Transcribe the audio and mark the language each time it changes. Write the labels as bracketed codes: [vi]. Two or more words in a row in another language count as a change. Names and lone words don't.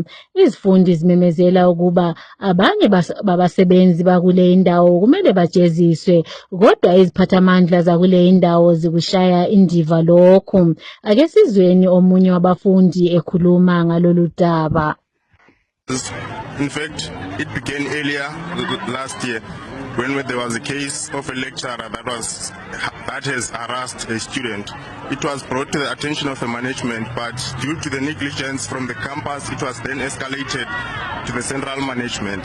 [zu] Izifundi zimemezela ukuba abanye babasebenzi bakule indawo kumele bajeziswe kodwa iziphathamandla zakule indawo zikushaya indiva lokhu. Ake sizweni omunye wabafundi ekhuluma ngalolu daba. [en] In fact, it began earlier last year when there was a case of a lecturer that has harassed a student. It was brought to the attention of the management, but due to the negligence from the campus, it was then escalated to the central management.